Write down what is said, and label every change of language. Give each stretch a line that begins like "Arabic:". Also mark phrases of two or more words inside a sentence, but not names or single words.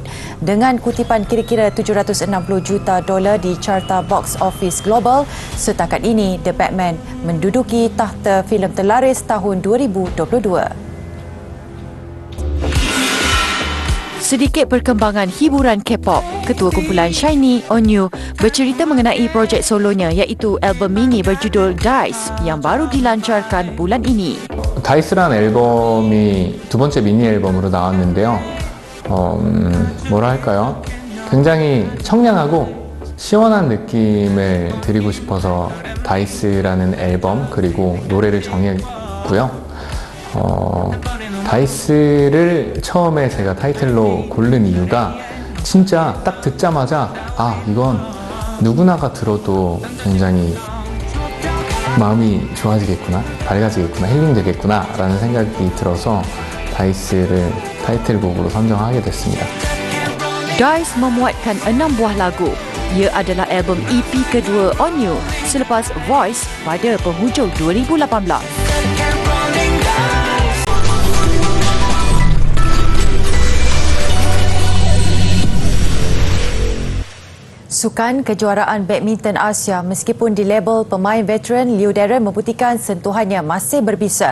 Malay: Dengan kutipan kira-kira $760 juta di carta box office global, setakat ini The Batman menduduki takhta filem terlaris tahun 2022. Sedikit perkembangan hiburan K-pop. Ketua kumpulan SHINee, Onyu, bercerita mengenai projek solonya iaitu album mini berjudul DICE yang baru dilancarkan bulan ini.
Korean: 다이스라는 앨범이 두 번째 미니 앨범으로 나왔는데요. 뭐라 할까요? 굉장히 청량하고 시원한 느낌을 드리고 싶어서 다이스라는 앨범 그리고 노래를 정했고요. 다이스를 처음에 제가 타이틀로 고른 이유가 진짜 딱 듣자마자 이건 누구나가 들어도 굉장히 마음이 좋아지겠구나, 밝아지겠구나, 힐링되겠구나 라는 생각이 들어서 다이스를 타이틀곡으로 선정하게 됐습니다.
Malay: DICE memuatkan 6 buah lagu. Ia adalah album EP kedua Onyu selepas Voice pada penghujung 2018. Sukan Kejuaraan Badminton Asia, meskipun di label pemain veteran, Liu Darren membuktikan sentuhannya masih berbisa.